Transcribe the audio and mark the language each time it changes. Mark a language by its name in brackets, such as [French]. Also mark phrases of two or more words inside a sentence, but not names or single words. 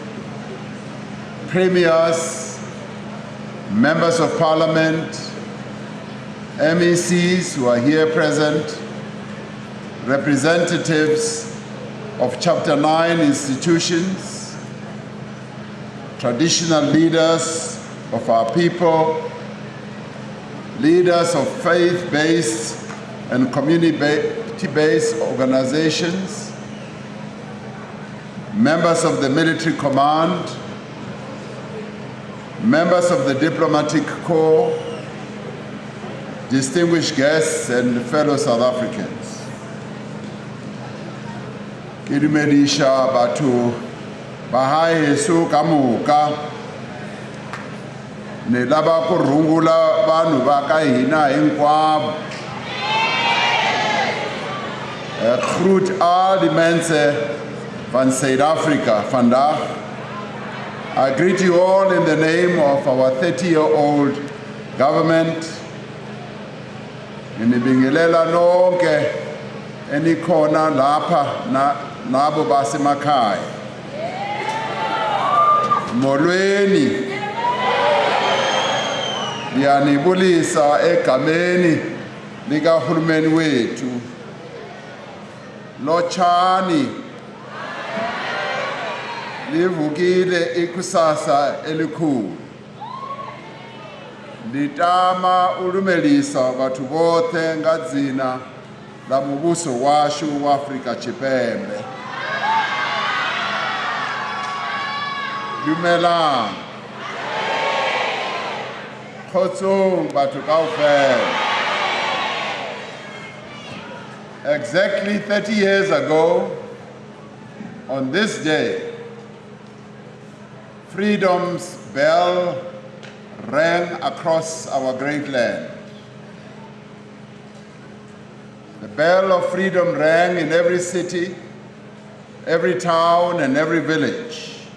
[English] premiers, members of parliament, MECs who are here present, representatives of Chapter 9 institutions, traditional leaders of our people, leaders of faith-based and community-based organizations, members of the military command, members of the diplomatic corps, distinguished guests and fellow South Africans. [Northern Sotho] Ke dumedisha batho ba haeso ka moka ne laba go rungula [Tsonga] vanhu va ka hina hinkwavo. [Afrikaans] Groet al die mense van Suid-Afrika vandag. [English] I greet you all in the name of our 30-year-old government. [Zulu] Nibingelela nonke enikhona lapha nabo basemakhaya. [Xhosa] Molweni ndiyanibulisa egameni likahulumeni wethu. [Swati] Lotshani livukile ikusasa elikhulu. [Venda] Nditama ulumelisa bathu bote ngadzina la mubuso washu wa Afrika Tshipembe. [Southern Sotho] Dumelang. Khotsong batho kaofela. [English] Exactly 30 years ago, on this day, freedom's bell rang across our great land. The bell of freedom rang in every city, every town, and every village.